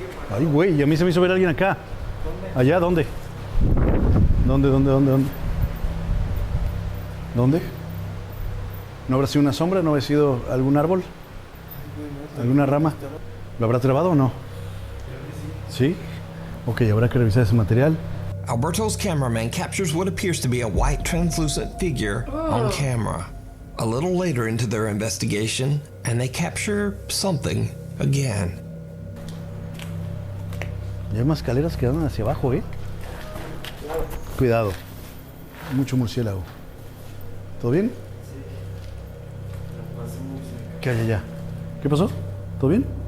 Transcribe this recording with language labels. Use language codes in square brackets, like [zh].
[es] Ay, güey, a mí se me hizo ver a alguien acá. ¿Allá? ¿Dónde? ¿Dónde? ¿No habrá sido una sombra? ¿No habrá sido algún árbol? ¿Alguna rama? ¿Lo habrá trabado o no? ¿Sí? Ok, habrá que revisar ese material. [en] Alberto's cameraman captures what appears to be a white translucent figure on camera. A little later into their investigation, and they capture something again. [es] Y hay más escaleras que dan hacia abajo, Cuidado. Mucho murciélago. ¿Todo bien? ¿Qué hay allá? ¿Qué pasó? ¿Todo bien?